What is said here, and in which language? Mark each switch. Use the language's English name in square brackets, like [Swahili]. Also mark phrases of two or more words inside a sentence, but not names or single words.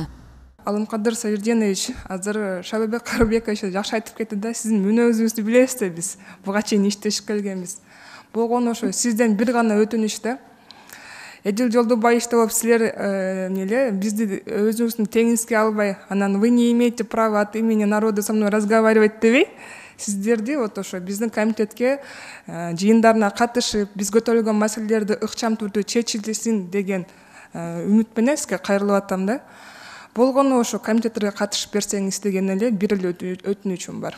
[Kyrgyz] Алымкадыр Сабирдинович, азыр Шайлообек Карбекович жакшы айтып кетти да, сиздин мүнөзүңүздү билебиз да биз. Буга чейин иштешип келгенбиз. Болгону ошо сизден бир гана өтүнүч да. Эдил Жолдубаевич болуп силер бизди өзүңүздүн теңизге албай, анан [Russian] вы не имеете права от имени народа со мной разговаривать [Kyrgyz] дебей, сиздерди вот ошо биздин комитетке жыйындарына катышып, биз көтөрүлгөн маселелерди ыкчам түрдө чечилсин деген үмүт менен сизге кайрылып атам да. Болгону ошо комитеттерге катышып берсеңиз деген эле бир эле өтүнүчүм бар.